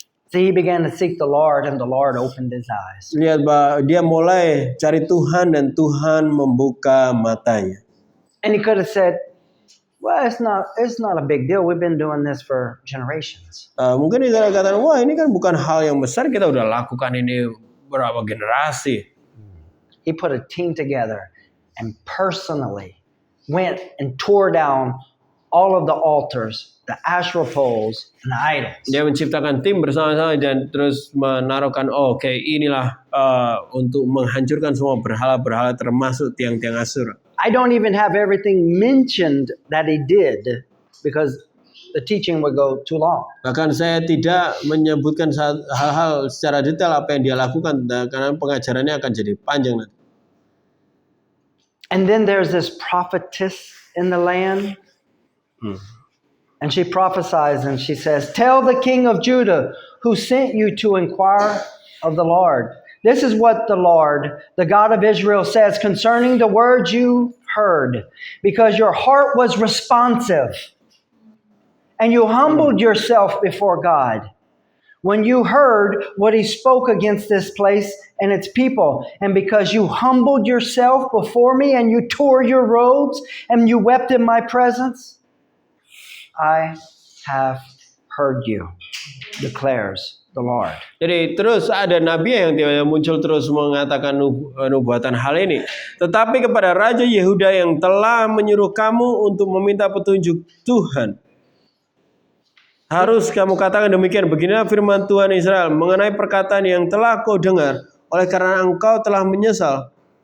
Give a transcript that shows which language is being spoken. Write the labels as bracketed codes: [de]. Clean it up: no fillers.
[en] So he began to seek the Lord, and the Lord opened his eyes. [id] Lihat bahwa dia mulai cari Tuhan dan Tuhan membuka matanya. [en] And he could have said, well, it's not a big deal. We've been doing this for generations. [id] Mungkin dia katakan, wah ini kan bukan hal yang besar, kita udah lakukan ini berapa generasi. [en] He put a team together and personally went and tore down all of the altars, the Asherah poles, and the idols. [id] Dia menciptakan tim bersama-sama dan terus menaruhkan, oke, inilah untuk menghancurkan semua berhala-berhala termasuk tiang-tiang Asyura. [en] I don't even have everything mentioned that he did because the teaching would go too long. [id] Bahkan saya tidak menyebutkan hal-hal secara detail apa yang dia lakukan karena pengajarannya akan jadi panjang nanti. [en] And then there's this prophetess in the land. And she prophesies and she says, tell the king of Judah who sent you to inquire of the Lord. This is what the Lord, the God of Israel, says concerning the words you heard, because your heart was responsive and you humbled yourself before God. When you heard what he spoke against this place and its people, and because you humbled yourself before me and you tore your robes and you wept in my presence, I have heard you, declares the Lord. [id] Jadi terus ada nabi yang muncul terus mengatakan nubuatan hal ini. Tetapi kepada Raja Yehuda yang telah menyuruh kamu untuk meminta petunjuk Tuhan, harus kamu katakan demikian. Beginilah firman Tuhan Israel mengenai perkataan yang telah kau dengar, oleh karena engkau telah menyesal.